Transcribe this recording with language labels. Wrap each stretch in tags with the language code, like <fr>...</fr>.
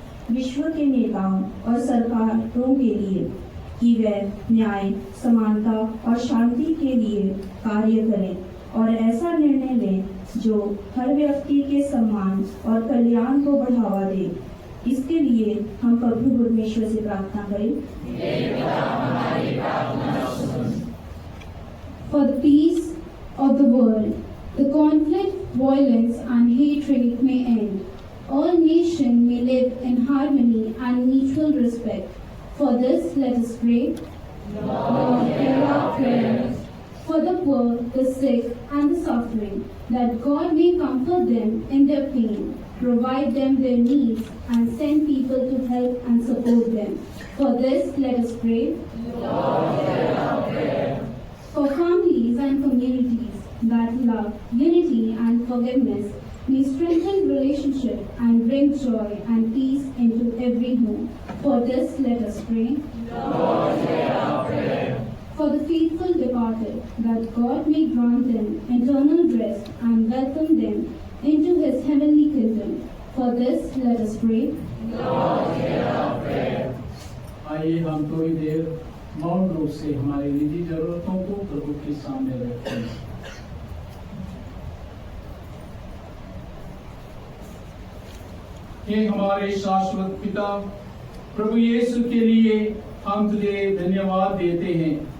<hi>विश्व के नेताओं और सरकारों के लिए कि वे न्याय, समानता और शांति के लिए कार्य करें और ऐसा निर्णय लें जो हर व्यक्ति के सम्मान और कल्याण को बढ़ावा दे। इसके लिए हम प्रभु परमेश्वर से प्रार्थना करें।</hi> <en>For the peace of the world, the conflict, violence and hatred may end. All nations may live in harmony and mutual respect. For this, let us pray. Lord, hear our prayers. For the poor, the sick and the suffering, that God may comfort them in their pain, provide them their needs and send people to help and support them. For this, let us pray. Lord, hear our prayer. For families and communities that love, unity and forgiveness may strengthen relationship and bring joy and peace into every home. For this, let us pray. Lord, hear our prayer. For the faithful departed, that God may grant them eternal rest and welcome them into His heavenly kingdom. For this, let us pray. Lord, hear our prayer.</en> <hi>आइए हम थोड़ी देर मौन रूप से हमारी निजी जरूरतों को प्रभु के सामने रखते हैं। हे हमारे शाश्वत पिता, प्रभु यीशु के लिए हम तुझे धन्यवाद देते हैं।</hi>